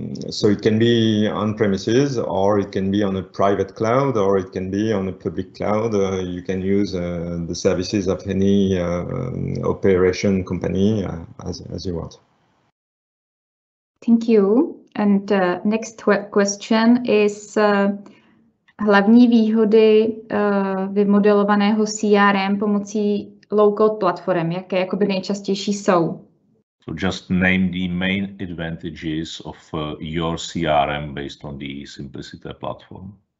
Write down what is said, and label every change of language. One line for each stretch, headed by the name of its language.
English: So it can be on premises, or it can be on a private cloud, or it can be on a public cloud. You can use the services of any operation company as you want. Thank you. And next question is
Czech: hlavní výhody vymodelovaného CRM pomocí low-code platform, jaké jakoby nejčastější jsou?
English: So just name the main advantages of your CRM based on the Simplicité platform.